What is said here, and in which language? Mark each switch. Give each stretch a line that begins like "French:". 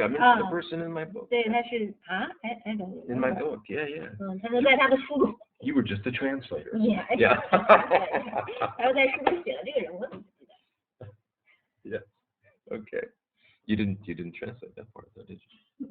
English: I mentioned the person in my book.
Chinese: 对，他是
English: I don't know. In my book, yeah.
Chinese: 他说在他的书中。
English: You were just a translator. Yeah.
Chinese: 他说在书中写了这个人，我怎么不记得
English: Yeah. Okay. You didn't translate that part, though, did you?